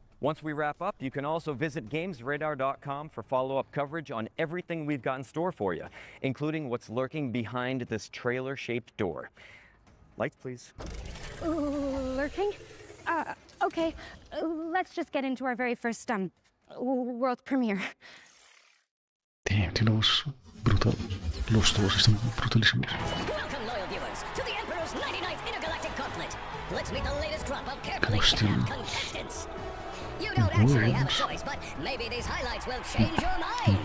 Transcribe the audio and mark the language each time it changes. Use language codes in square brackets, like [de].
[en] Once we wrap up, you can also visit GamesRadar.com for follow-up coverage on everything we've got in store for you, including what's lurking behind this trailer-shaped door. Lights, please. Lurking? Okay, let's just get into our very first world premiere. [es] Damn, tiene una voz brutal. Los dos están brutalísimos. [en] Welcome, loyal viewers, to the Emperor's 99th Intergalactic Gauntlet. Let's meet the latest crop of carefully staffed contestants. You don't actually have a choice, but maybe these highlights will change your mind.